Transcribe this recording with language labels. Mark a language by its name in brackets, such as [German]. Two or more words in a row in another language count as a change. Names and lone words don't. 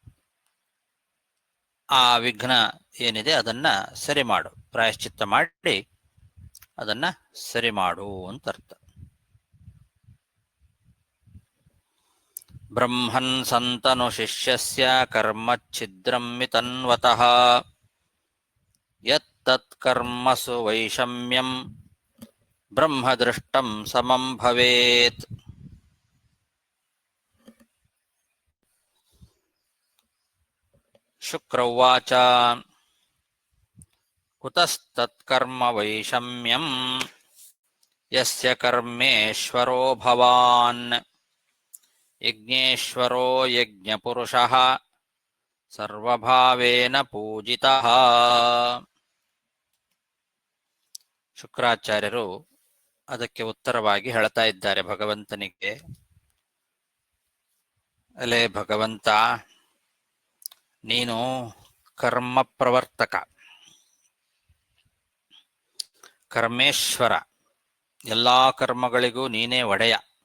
[Kannada] ಆ ವಿಘ್ನ ಏನಿದೆ ಅದನ್ನ ಸರಿ ಮಾಡು, ಪ್ರಾಯಶ್ಚಿತ್ತ ಮಾಡಿ ಅದನ್ನ ಸರಿ ಮಾಡು ಅಂತ ಅರ್ಥ. [Sanskrit] ಬ್ರಹ್ಮನ್ ಸಂತನು ಶಿಷ್ಯಸ್ಯ ಕರ್ಮಚ್ಛಿದ್ರಂ ಮಿತನ್ವತಃ ಯತ್ತತ್ ಕರ್ಮಸು ವೈಷಮ್ಯಂ ಬ್ರಹ್ಮದೃಷ್ಟಂ ಸಮಂ ಭವೇತ್. ಶುಕ್ರ ಉವಾಚ ಕುತಸ್ತತ್ಕರ್ಮ ವೈಷಮ್ಯಂ ಯಸ್ಯ ಕರ್ಮೇಶ್ವರೋ ಭವಾನ್ ಯಜ್ಞೇಶ್ವರೋ ಯಜ್ಞಪುರುಷಃ ಸರ್ವಭಾವೇನ ಪೂಜಿತಃ. [Kannada] ಶುಕ್ರಾಚಾರ್ಯರು ಅದಕ್ಕೆ ಉತ್ತರವಾಗಿ ಹೇಳ್ತಾ ಇದ್ದಾರೆ ಭಗವಂತನಿಗೆ, ಅಲೇ ಭಗವಂತ, ನೀನು ಕರ್ಮ ಪ್ರವರ್ತಕ, ಕರ್ಮೇಶ್ವರ, ಎಲ್ಲಾ ಕರ್ಮಗಳಿಗೂ ನೀನೇ ಒಡೆಯ.